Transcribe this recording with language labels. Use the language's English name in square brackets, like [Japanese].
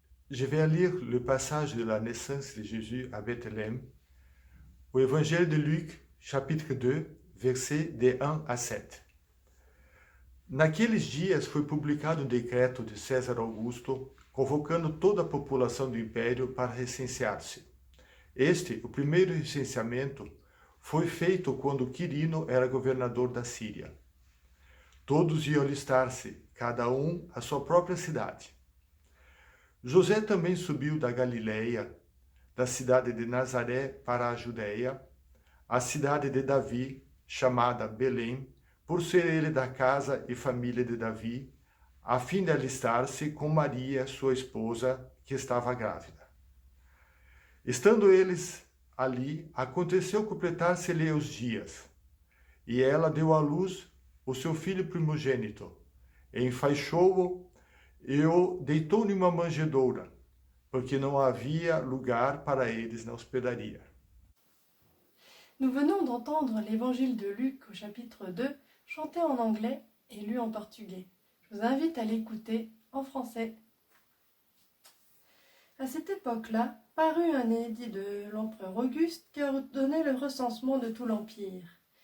[French] Je vais lire le passage de la naissance de Jésus à Bethléem, au Évangile de Luc, chapitre 2, versets de 1 a 7. [Portuguese] Naqueles dias foi publicado um decreto de César Augusto, convocando toda a população do império para recensear-se. Este, o primeiro recenseamento, foi feito quando Quirino era governador da Síria. Todos iam alistar-se, cada um à sua própria cidade. José também subiu da Galileia, da cidade de Nazaré para a Judéia, a cidade de Davi, chamada Belém, por ser ele da casa e família de Davi, a fim de alistar-se com Maria, sua esposa, que estava grávida. Estando eles ali, aconteceu completar-se-lhe os dias, e ela deu à luz o seu filho primogênito, enfaixou-o e o deitou numa manjedoura, porque não havia lugar para eles na hospedaria. [French] Nous venons d'entendre l'évangile de Luc au chapitre 2, chanté en anglais et lu en portugais. Je vous invite à l'écouter en français. À cette époque-là, parut un édit de l'empereur Auguste qui ordonnait le recensement de tout l'Empire.